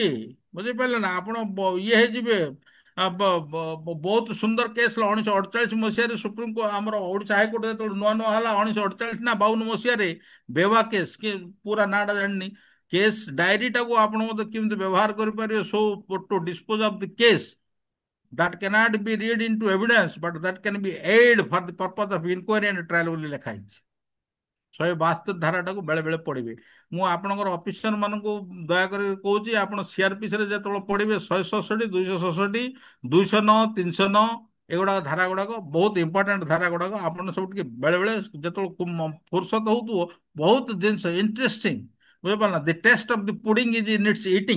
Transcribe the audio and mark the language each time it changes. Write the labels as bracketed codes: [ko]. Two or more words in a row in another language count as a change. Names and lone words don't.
[or] ବୁଝିପାରିଲେ ନା? ଆପଣ ଇଏ ହେଇଯିବେ। ବହୁତ ସୁନ୍ଦର କେସ୍ 1948 ମସିହାରେ ସୁପ୍ରିମକୋର୍ଟ, ଆମର ଓଡ଼ିଶା ହାଇକୋର୍ଟ ଯେତେବେଳେ ନୂଆ ନୂଆ ହେଲା, 1948 ନା 52 ମସିହାରେ, ବେବା କେସ୍, କି ପୁରା ନାଁଟା ଜାଣିନି, କେସ୍ ଡାଏରୀଟାକୁ ଆପଣ ମଧ୍ୟ କେମିତି ବ୍ୟବହାର କରିପାରିବେ, [en] so to dispose of the case that cannot be read into evidence but that can be aid for the purpose of inquiry and trial [or] ବୋଲି ଲେଖା ହେଇଛି। 172 ଧାରାଟାକୁ ବେଳେ ବେଳେ ପଢିବେ। ମୁଁ ଆପଣଙ୍କର ଅଫିସର ମାନଙ୍କୁ ଦୟାକରି କହୁଛି, ଆପଣ ସିଆରପିସିରେ ଯେତେବେଳେ ପଢିବେ 167, 267, 209, 309 ଏଗୁଡାକ ଧାରା ଗୁଡାକ ବହୁତ ଇମ୍ପୋର୍ଟାଣ୍ଟ ଧାରା ଗୁଡାକ ଆପଣ ସବୁ ଟିକେ ବେଳେ ବେଳେ ଯେତେବେଳେ ଫୁର୍ସତ ହଉଥିବ, ବହୁତ ଜିନିଷ ଇଣ୍ଟରେଷ୍ଟିଂ, ବୁଝିପାରିଲ, [en] the test of the pudding is in its eating.